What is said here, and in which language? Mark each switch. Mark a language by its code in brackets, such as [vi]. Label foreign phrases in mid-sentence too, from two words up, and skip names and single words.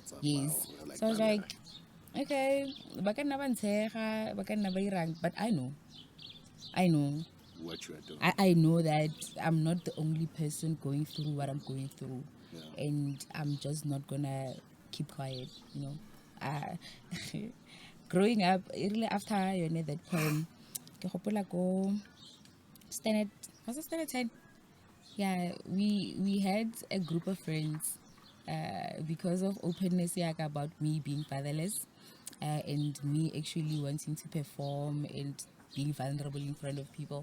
[en] So I was like, okay, but I know what you are doing. I know that I'm not the only person going through what I'm going through, and I'm just not gonna keep quiet, you know. Growing up, really after you know that poem, [tn] ke gopola ko [en] standard 10. Yeah, we had a group of friends because of openness about me being fatherless and me actually wanting to perform and being vulnerable in front of people.